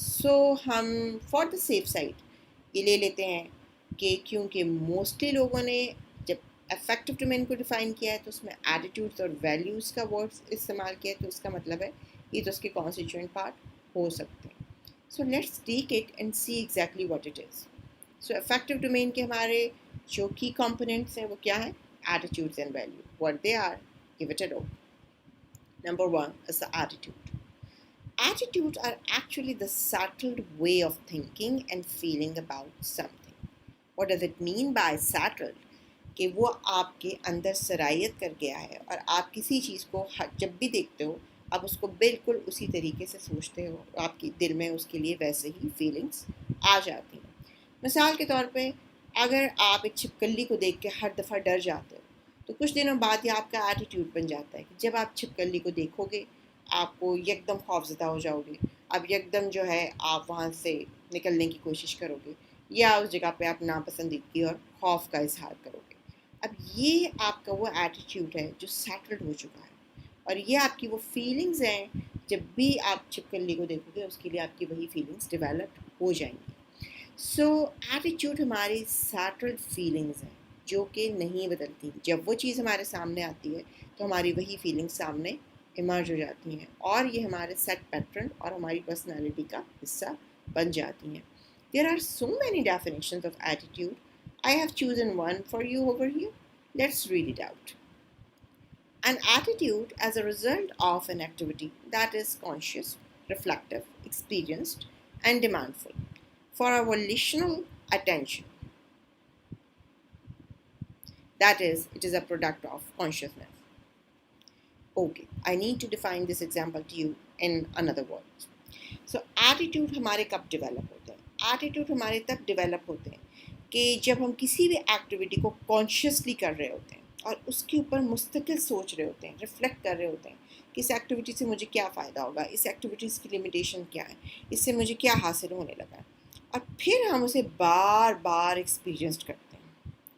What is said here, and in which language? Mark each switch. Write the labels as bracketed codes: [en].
[ur] سو ہم for the safe side یہ لے لیتے ہیں کہ کیونکہ موسٹلی لوگوں نے جب افیکٹو ڈومین کو ڈیفائن کیا ہے تو اس میں ایٹیٹیوڈس اور ویلیوز کا ورڈس استعمال کیا ہے, تو اس کا مطلب ہے یہ تو اس کے کانسٹیٹیوئنٹ پارٹ ہو سکتے ہیں. [en] So let's take it and see exactly what it is. [ur] So effective domain کے ہمارے جو کی کمپوننٹس ہیں وہ کیا ہیں؟ [en] Attitudes and value. What they are, give it a look. Number one is the attitude. Attitudes are actually the settled way of thinking and feeling about something. What does it mean by settled? [ur] کہ وہ آپ کے اندر سرایت کر گیا ہے اور آپ کسی چیز کو جب بھی دیکھتے ہو آپ اس کو بالکل اسی طریقے سے سوچتے ہو, آپ کے دل میں اس کے لیے ویسے ہی فیلنگس آ جاتی ہیں. مثال کے طور پہ اگر آپ ایک چھپکلی کو دیکھ کے ہر دفعہ ڈر جاتے ہو تو کچھ دنوں بعد یہ آپ کا ایٹیٹیوڈ بن جاتا ہے کہ جب آپ چھپکلی کو دیکھو گے آپ کو یکدم خوفزدہ ہو جاؤ گے, اب یکدم جو ہے آپ وہاں سے نکلنے کی کوشش کرو گے یا اس جگہ پہ آپ ناپسندیدگی اور خوف کا اظہار کرو گے. اب یہ آپ کا وہ ایٹیٹیوڈ ہے جو سیٹلڈ ہو چکا ہے, اور یہ آپ کی وہ فیلنگز ہیں جب بھی آپ چھپکلی کو دیکھو گے اس کے لیے آپ کی وہی فیلنگز ڈیولپ ہو جائیں گی. سو ایٹیٹیوڈ ہماری سیٹلڈ فیلنگز ہیں جو کہ نہیں بدلتی. جب وہ چیز ہمارے سامنے آتی ہے تو ہماری وہی فیلنگز سامنے ایمرج ہو جاتی ہیں اور یہ ہمارے سیٹ پیٹرن اور ہماری پرسنالٹی کا حصہ بن جاتی ہیں. [en] There are so many definitions of attitude. I have chosen one for you over here. Let's read it out. An attitude as a result of an activity that is conscious, reflective, experienced, and demandful for our volitional attention. That is, it is a product of consciousness. Okay, I need to define this example to you in another words. So, attitude [ur] ہمارے کب develop ہوتے ہیں؟ Attitude ہمارے تب develop ہوتے ہیں کہ جب ہم کسی بھی ایکٹیویٹی کو کانشیسلی کر رہے ہوتے ہیں اور اس کے اوپر مستقل سوچ رہے ہوتے ہیں، ریفلیکٹ کر رہے ہوتے ہیں کہ اس ایکٹیویٹی سے مجھے کیا فائدہ ہوگا، اس ایکٹیویٹیز کی لمیٹیشن کیا ہے، اس سے مجھے کیا حاصل ہونے لگا ہے، اور پھر ہم اسے بار بار ایکسپیرئنس کرتے ہیں.